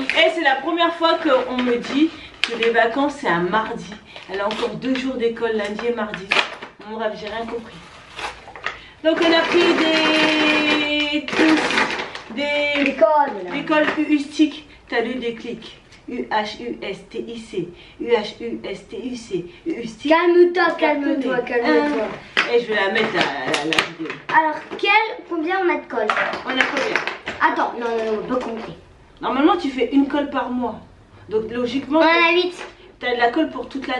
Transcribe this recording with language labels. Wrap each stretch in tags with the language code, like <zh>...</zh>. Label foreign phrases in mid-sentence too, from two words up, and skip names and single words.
<fr>Et c'est la première fois qu'on me dit que les vacances c'est un mardi. Elle a encore 2 jours d'école, lundi et mardi. Bon bref, j'ai rien compris. Donc on a pris des trousses, des colles U-stick. T'as lu des clics. U-H-U-S-T-I-C, U-H-U-S-T-U-C, Calme-toi, calme-toi, calme-toi. Et je vais la mettre à la vidéo. Alors, combien on a de colle? On a combien? Attends, non, on peut compter. Normalement, tu fais une colle par mois. Donc, logiquement, On en a 8. tu as de la colle pour toute l'année.</fr>